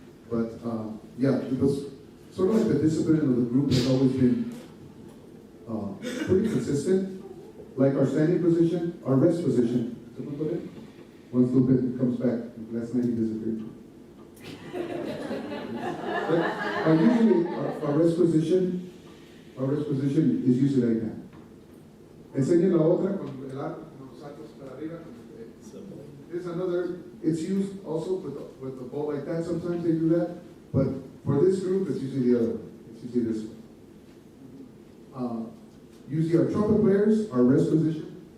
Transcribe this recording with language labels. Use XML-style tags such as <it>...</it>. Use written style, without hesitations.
<en>But yeah, it was sort of like the discipline of the group has always been pretty consistent. Like our standing position, our rest position. Once Lupe comes back, last night he disappeared. But usually our rest position is usually like that.</en> <es>Enseñen la otra con el arco, con los sacos para arriba.</es> <en>There's another, it's used also with the bow like that. Sometimes they do that. But for this group, it's usually the other one. It's usually this one. Usually our trumpet players, our rest position.</en>